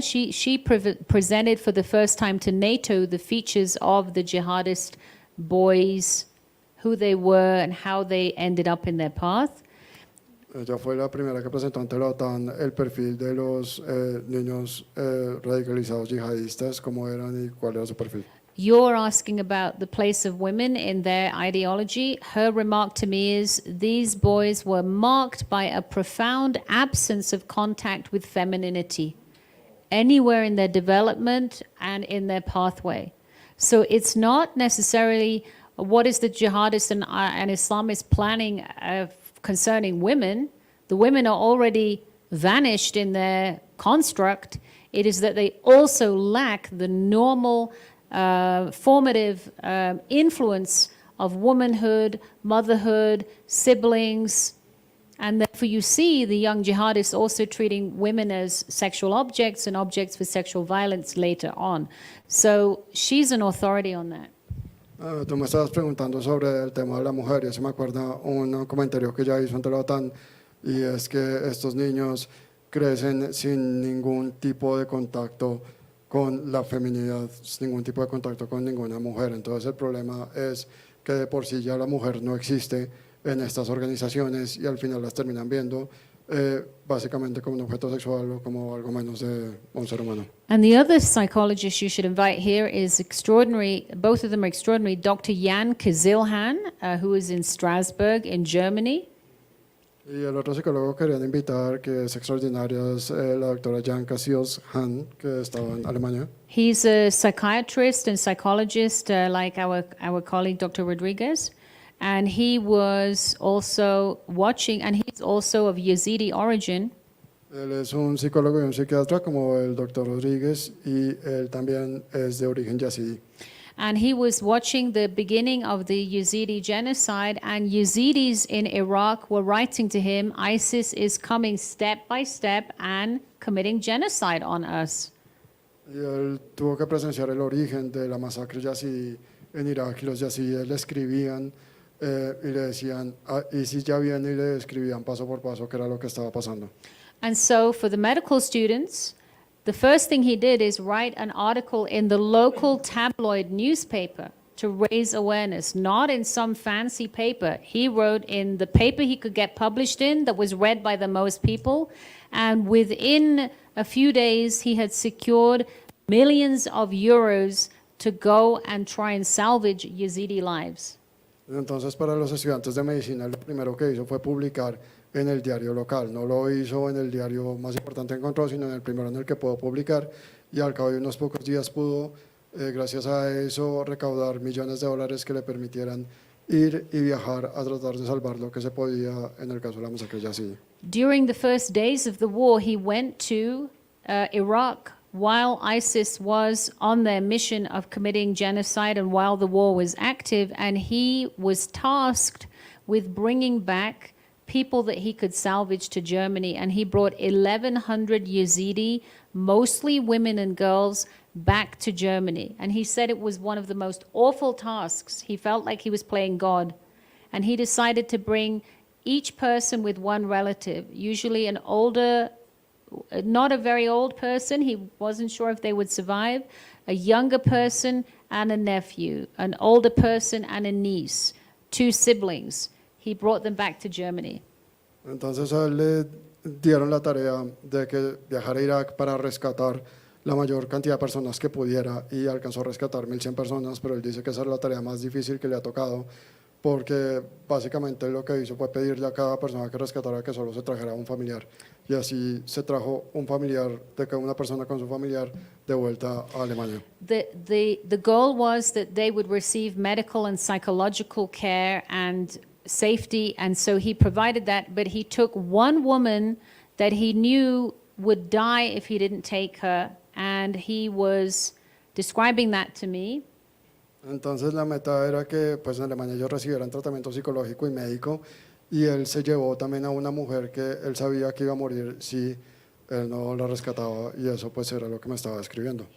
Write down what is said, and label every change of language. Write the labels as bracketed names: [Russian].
[English] She presented for the first time to NATO the features of the jihadist boys, who they were and how they ended up in their path. [Spanish] Ella fue la primera que presentó ante la OTAN el perfil de los niños radicalizados yihadistas, cómo eran y cuál era su perfil. [English] You're asking about the place of women in their ideology. Her remark to me is these boys were marked by a profound absence of contact with femininity anywhere in their development and in their pathway. So it's not necessarily what is the jihadist and Islamist planning concerning women. The women are already vanished in their construct. It is that they also lack the normal formative influence of womanhood, motherhood, siblings, and therefore you see the young jihadists also treating women as sexual objects and objects for sexual violence later on. So she's an authority on that. [Spanish] Tú me estabas preguntando sobre el tema de la mujer y eso me acuerda un comentario que ella hizo ante la OTAN y es que estos niños crecen sin ningún tipo de contacto con la feminidad, sin ningún tipo de contacto con ninguna mujer. Entonces el problema es que de por sí ya la mujer no existe en estas organizaciones y al final las terminan viendo básicamente como un objeto sexual o como algo menos de un ser humano. [English] And the other psychologist you should invite here is extraordinary, both of them are extraordinary, Dr. Jan Kazilhan, who is in Strasbourg in Germany. [Spanish] Y el otro psicólogo que querían invitar, que es extraordinaria, es la doctora Jan Kazilhan, que estaba en Alemania. [English] He's a psychiatrist and psychologist like our colleague Dr. Rodriguez. And he was also watching, and he's also of Yazidi origin. [Spanish] Él es un psicólogo y un psiquiatra como el doctor Rodríguez y él también es de origen yazidi. [English] And he was watching the beginning of the Yazidi genocide, and Yazidis in Iraq were writing to him, ISIS is coming step by step and committing genocide on us. [Spanish] Y él tuvo que presenciar el origen de la masacre yazidi en Irak y los yazidíes le escribían y le decían, ISIS ya viene y le describían paso por paso qué era lo que estaba pasando. [English] And so for the medical students, the first thing he did is write an article in the local tabloid newspaper to raise awareness, not in some fancy paper. He wrote in the paper he could get published in that was read by the most people. And within a few days, he had secured millions of euros to go and try and salvage Yazidi lives. [Spanish] Entonces, para los estudiantes de medicina, lo primero que hizo fue publicar en el diario local. No lo hizo en el diario más importante que encontró, sino en el primero en el que pudo publicar. Y al cabo de unos pocos días pudo, gracias a eso, recaudar millones de dólares que le permitieran ir y viajar a tratar de salvar lo que se podía en el caso de la masacre yazidi. [English] During the first days of the war, he went to Iraq while ISIS was on their mission of committing genocide and while the war was active, and he was tasked with bringing back people that he could salvage to Germany, and he brought 1,100 Yazidi, mostly women and girls, back to Germany. And he said it was one of the most awful tasks. He felt like he was playing God. And he decided to bring each person with one relative, usually an older, not a very old person, he wasn't sure if they would survive, a younger person and a nephew, an older person and a niece, 2 siblings. He brought them back to Germany. [Spanish] Entonces a él le dieron la tarea de que viajara a Irak para rescatar la mayor cantidad de personas que pudiera y alcanzó a rescatar 1,100 personas, pero él dice que esa es la tarea más difícil que le ha tocado porque básicamente lo que hizo fue pedirle a cada persona que rescatara que solo se trajera un familiar, y así se trajo un familiar, de cada una persona con su familiar, de vuelta a Alemania. [English] The goal was that they would receive medical and psychological care and safety, and so he provided that, but he took one woman that he knew would die if he didn't take her, and he was describing that to me. [Spanish] Entonces la meta era que pues en Alemania ellos recibieran tratamiento psicológico y médico, y él se llevó también a una mujer que él sabía que iba a morir si él no la rescataba, y eso pues era lo que me estaba describiendo.